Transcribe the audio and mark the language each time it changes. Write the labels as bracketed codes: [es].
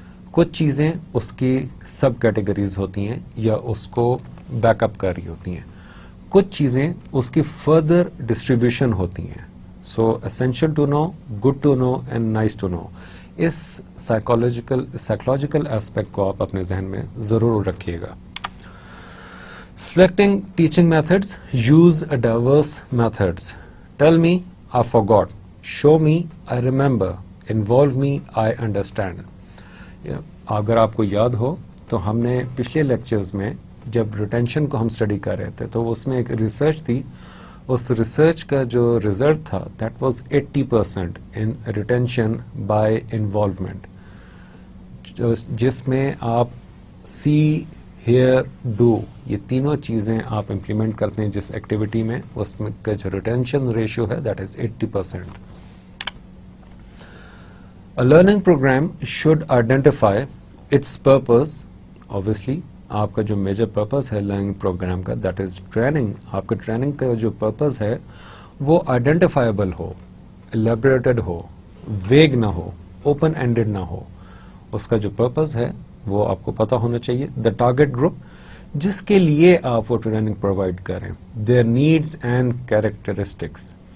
[ur] کچھ چیزیں اس کی سب کیٹیگریز ہوتی ہیں یا اس کو بیک اپ کر رہی ہوتی ہیں. کچھ چیزیں اس کی فردر ڈسٹریبیوشن ہوتی ہیں. [en] so essential to know, [ur] good to know and nice to know. اس psychological aspect کو آپ اپنے ذہن میں ضرور رکھیے گا. [en] Selecting teaching methods, use a diverse methods. Tell me, I forgot. Show me, I remember. Involve me, I understand. [ur] اگر آپ کو یاد ہو تو ہم نے پچھلے لیکچرز میں جب ریٹینشن کو ہم اسٹڈی کر رہے تھے تو اس میں ایک ریسرچ تھی. اس ریسرچ کا جو ریزلٹ تھا [en] that was 80% in retention by involvement, [ur] جس میں آپ سی, ہیئر, ڈو, یہ تینوں چیزیں آپ امپلیمنٹ کرتے ہیں جس ایکٹیویٹی میں, اس میں کا جو ریٹینشن ریشیو ہے [en] That is 80%. A learning program should identify its purpose. [ur] Obviously آپ کا جو میجر پرپز ہے لرننگ پروگرام کا [en] That is training. [ur] آپ کا ٹریننگ کا جو پرپز ہے وہ آئیڈینٹیفائبل ہو, الیبریٹڈ ہو, ویگ نہ ہو, اوپن اینڈیڈ نہ ہو. اس کا جو پرپز ہے وہ آپ کو پتا ہونا چاہیے. دا ٹارگیٹ گروپ جس کے لیے آپ وہ ٹریننگ پرووائڈ کریں, [en] Their needs and characteristics.